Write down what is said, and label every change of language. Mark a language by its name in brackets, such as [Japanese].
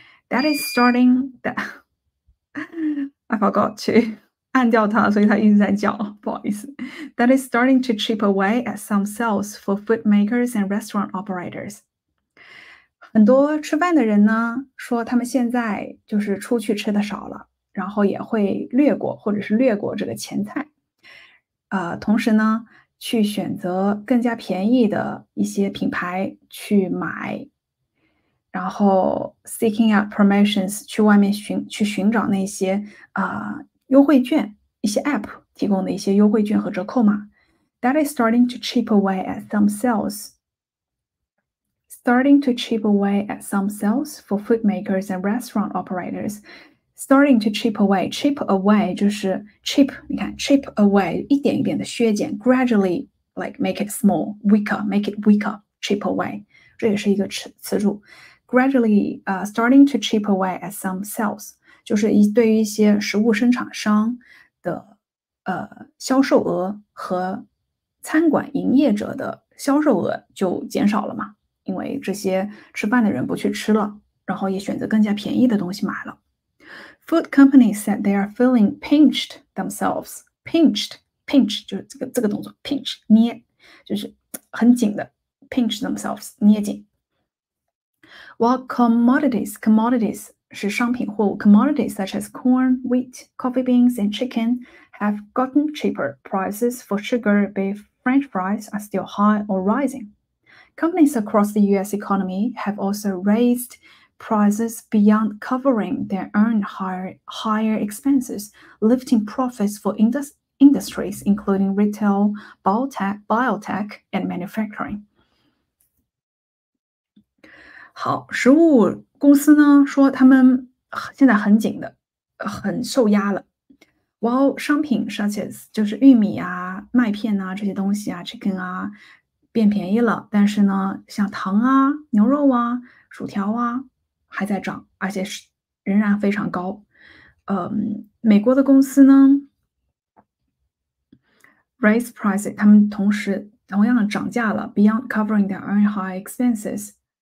[English] That is starting that I forgot to [Chinese] 按掉它，所以它一直在叫，不好意思。 [English] That is starting to chip away at some sales for food makers and restaurant operators. [Chinese] 很多吃饭的人呢，说他们现在就是出去吃的少了，然后也会略过这个前菜。同时呢，去选择更加便宜的一些品牌去买，然后 [English] seeking out promotions [Chinese] 去外面寻找那些优惠券，一些 app 提供的一些优惠券和折扣码。 [English] That is starting to chip away at some sales. Starting to chip away at some sales for food makers and restaurant operators. Starting to chip away, chip away 就是 chip， 你看 chip away [Chinese] 一点一点的削减 [English] ，gradually like make it small, weaker, make it weaker, chip away [Chinese] 这也是一个词组。 [English] Gradually, starting to chip away at some sales [Chinese] 就是对于一些食物生产商的销售额和餐馆营业者的销售额就减少了嘛，因为这些吃饭的人不去吃了，然后也选择更加便宜的东西买了。 [English] Food companies said they are feeling pinched themselves. [Chinese] Pinch 就是这个动作 pinch 捏，就是很紧的 [English] pinch themselves [Chinese] 捏紧。 [English] While commodities [Chinese] 是商品货物 [English] commodities such as corn, wheat, coffee beans, and chicken have gotten cheaper. Prices for sugar, beef, French fries are still high or rising. Companies across the U.S. economy have also raised prices beyond covering their own higher expenses, lifting profits for industries including retail, biotech, and manufacturing. [Chinese] 好，食物公司呢说他们现在很紧的，很受压了。 While 商品 [English] such as [Chinese] 就是玉米啊、麦片啊这些东西啊、chicken 啊变便宜了，但是呢，像糖啊、牛肉啊、薯条啊还在涨，而且是仍然非常高。美国的公司呢 [English] raise prices， [Chinese] 他们同样的涨价了 ， [English] beyond covering their own high expenses。